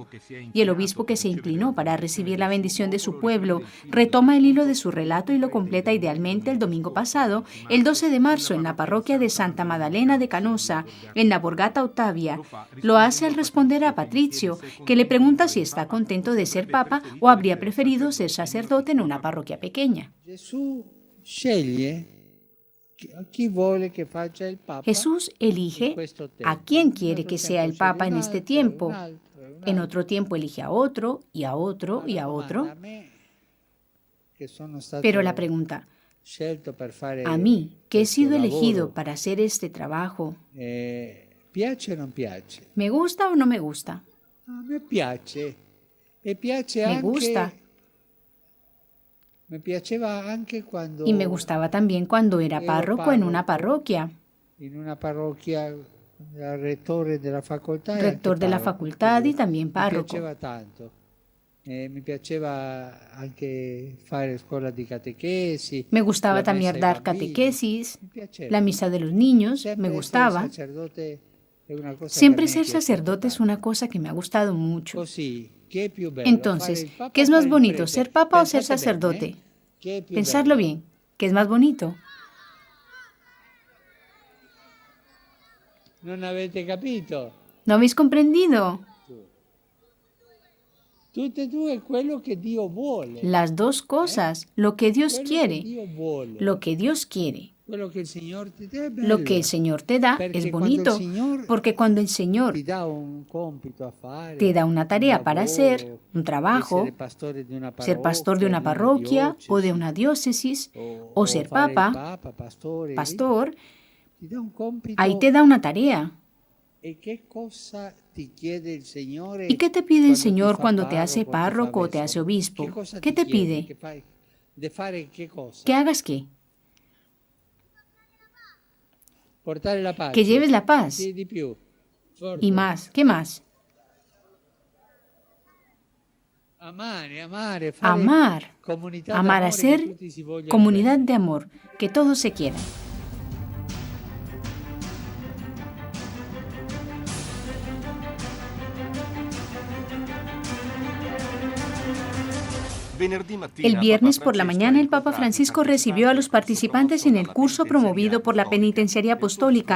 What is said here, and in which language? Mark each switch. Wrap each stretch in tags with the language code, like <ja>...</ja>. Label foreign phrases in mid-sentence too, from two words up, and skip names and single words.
<es>Y el obispo que se inclinó para recibir la bendición de su pueblo retoma el hilo de su relato y lo completa idealmente el domingo pasado, el 12 de marzo, en la parroquia de Santa Magdalena de Canosa, en la Borgata Ottavia. Lo hace al responder a Patricio, que le pregunta si está contento de ser papa o habría preferido ser sacerdote en una parroquia pequeña.</es> <it>Gesù sceglie chi vuole che faccia il Papa.</it> <es>Jesús elige a quién quiere que sea el papa en este tiempo. En otro tiempo elige a otro y a otro y a otro. Pero la pregunta, a mí, que he sido elegido para hacer este trabajo,</es> <it>¿piace o non piace?</it> <es>¿me gusta o no me gusta?</es> <it>A me piace. E piace</it> <es>Me</es> <it>anche.</it> <es>gusta.</es> <it>Me piaceva anche quando.</it> <es>Y me gustaba también cuando era párroco en una parroquia,</es> <it>In una parrocchia, era rettore della facoltà.</it> <es>rector de la facultad y también</es> <it>Mi</it> <es>párroco.</es> <it>piaceva tanto. Mi piaceva anche fare scuola di catechesi.</it> <es>Me gustaba</es> <it>la messa</it> <es>también</es> <it>ai</it> <es>dar</es> <it>bambini.</it> <es>catequesis,</es> <it>Mi piaceva.</it> <es>la misa de los niños,</es> <it>Sempre</it> <es>me</es> <it>essere</it> <es>gustaba.</es> <it>sacerdote è una cosa</it> <es>Siempre</es> <it>che a me</it> <es>ser</es> <it>è piaciuta</it> <es>sacerdote es</es> <it>tanto.</it> <es>una cosa que me ha gustado mucho.</es> <it>Così, che è più bello,</it> <es>Entonces,</es> <it>fare il Papa</it> <es>¿qué es</es> <it>o</it> <es>más</es> <it>fare il</it> <es>bonito,</es> <it>prete?</it> <es>ser papa o ser</es> <it>Pensate</it> <es>sacerdote?</es> <it>bene, che è più</it> <es>Pensarlo</es> <it>bello.</it> <es>bien, ¿qué es más bonito?</es> <it>Non avete capito?</it> <es>¿No habéis comprendido?</es> <it>Tutte e due è quello che Dio vuole.</it> <es>Las dos cosas, lo que Dios</es> <it>Quello che</it> <es>quiere,</es> <it>Dio vuole.</it> <es>lo que Dios quiere.</es> <it>Quello che il Signore ti dà è bello.</it> <es>Lo que el Señor te da</es> <it>Perché</it> <es>es</es> <it>quando</it> <es>bonito,</es> <it>il Signore</it> <es>porque cuando el Señor</es> <it>ti dà un compito a fare,</it> <es>te da una tarea</es> <it>un</it> <es>para</es> <it>lavoro,</it> <es>hacer, un trabajo,</es> <it>essere pastore di una</it> <es>ser pastor de una</es> <it>parrocchia,</it> <es>parroquia o de una diócesis, o ser</es> <it>fare il</it> <es>papa,</es> <it>pastore,</it> <es>pastor,</es> <it>ti dà un compito.</it> <es>ahí te da una tarea.</es> <it>E che cosa ti chiede il Signore?</it> <es>¿Y qué te pide el</es> <it>quando ti</it> <es>Señor</es> <it>fa</it> <es>cuando te hace</es> <it>parroco,</it> <es>párroco o</es> <it>ti</it> <es>te</es> <it>fa</it> <es>hace</es> <it>vescovo?</it> <es>obispo?</es> <it>Che cosa</it> <es>¿Qué</es> <it>ti</it> <es>te</es> <it>chiede?</it> <es>pide?</es> <it>Che fai? De fare che cosa?</it> <es>¿Que hagas qué?</es> <it>Portare la pace.</it> <es>Que lleves la paz.</es> <it>Sì, di più. Forte.</it> <es>Y más, ¿qué más?</es> <it>Amare, fare</it> <es>Amar.</es> <it>comunità</it> <es>Amar,</es> <it>d'amore,</it> <es>hacer</es> <it>che tutti si vogliono</it> <es>comunidad</es> <it>bene.</it> <es>de amor, que todos se quieran. El viernes por la mañana, el Papa Francisco recibió a los participantes en el curso promovido por la Penitenciaría Apostólica.</es>